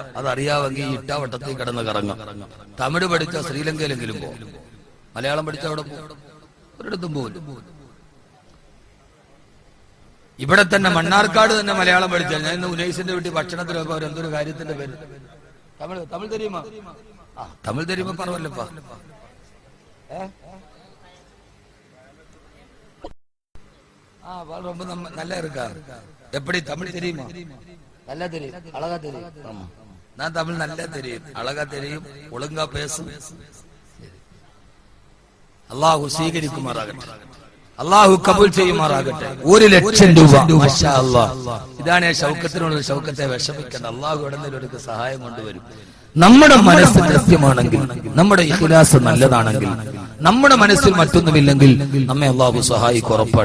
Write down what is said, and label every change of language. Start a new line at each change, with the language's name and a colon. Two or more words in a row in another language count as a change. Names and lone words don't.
Malayalam: അതറിയാമെങ്കിൽ ഇട്ടാവട്ടത്തിൽ കിടന്ന് കറങ്ങാം. തമിഴ് പഠിച്ച ശ്രീലങ്കയിലെങ്കിലും പോകും, മലയാളം പഠിച്ച അവിടെ ഒരിടത്തും പോകില്ല. ഇവിടെ തന്നെ മണ്ണാർക്കാട് തന്നെ മലയാളം പഠിച്ചാൽ ഞാൻ ഇന്ന് ഉനൈസിന്റെ വീട്ടിൽ ഭക്ഷണത്തിന് പോയപ്പോ എന്തൊരു കാര്യത്തിന്റെ പേര് തമിഴ് തരുമോ? തമിഴ് തരുമ്പോ പറവല്ലപ്പാ.
Tamil: ரொம்ப நல்லா இருக்கா? எப்படி தமிழ் தெரியுமா? நல்லா தெரியும், அழகா தெரியும். நான் தமிழ் நல்லா தெரியும், அழகா தெரியும், ஒழுங்கா பேசும்.
Malayalam: അള്ളാഹു സ്വീകരിക്കുമാറാകട്ടെ, അള്ളാഹു കബൂൽ ചെയ്യുമാറാകട്ടെ. 1,00,000 രൂപ.
Arabic: ما شاء الله.
Malayalam: ഇതാണ് ഷൗക്കത്തിനോട്. ഷൗക്കത്തെ വിഷമിക്കേണ്ട, അള്ളാഹു ഇടന്നിലൊരു സഹായം കൊണ്ടുവരും. നമ്മുടെ മനസ്സ് കൃത്യമാണെങ്കിൽ, നമ്മുടെ ഇഖ്ലാസ് നല്ലതാണെങ്കിൽ, നമ്മുടെ മനസ്സിൽ മറ്റൊന്നുമില്ലെങ്കിൽ നമ്മെ അള്ളാഹു സഹായിക്കും, ഉറപ്പാണ്.